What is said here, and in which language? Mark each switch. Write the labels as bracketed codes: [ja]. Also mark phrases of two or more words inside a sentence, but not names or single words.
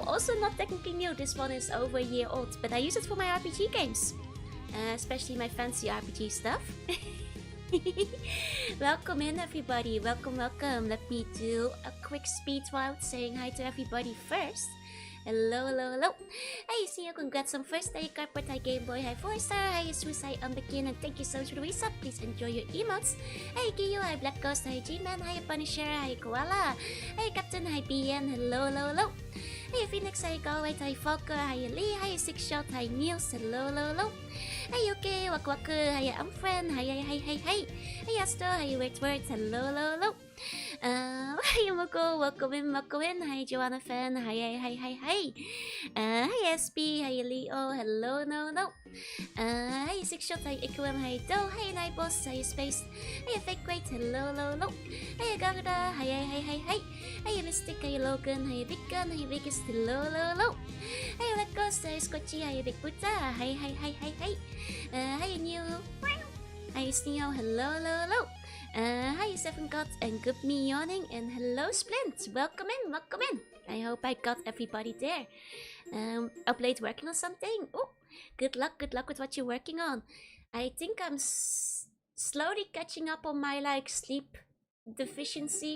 [en] Also not technically new, this one is over a year old, but I use it for my RPG games. Especially my fancy RPG stuff. Welcome in everybody, welcome, welcome. Let me do a quick speed round saying hi to everybody first. Hello, hello, hello. Hey, see you, congrats on first day, Carpet, hi Game Boy, hi Four-Star, hi Jesus, hi Unbegin, and thank you so much for the resub. Please enjoy your emotes. Hey Kiyo, hi Black Ghost, hi G-Man, hi Punisher, hi Koala, hey Captain, hi BN, hello, hello, hello. Hey Phoenix, hi Galway, hi Falker, hi Lee, hi Six Shot, hi Niels, hello, hello, hello. Hey okay, Waku Waku, hi Unfriend, hi. Hey Astro, hi Weird Word, hello, hello, hello. Hi Yomoko, welcome in, welcome in. Hi Joanna Fan, hi. Hi SB, hi Leo, hello, no. Hi Six Shot, hi Ikwem, hi Do, hi Night Boss, hi Space, hi Fake Great, hello, hello. Hi Garda, hi. Hi Mystic, hi Logan, hi Big Gun, hi Vegas, hello, hello. Hi Red Ghost, hi Scotchy, hi Big Buddha, hi. Hi New, hi Sneo, hello. Hi Seven God and good me yawning, and hello Splint, welcome in. I hope I got everybody there. Up late working on something. Oh, good luck with what you're working on. I think I'm slowly catching up on my sleep deficiency.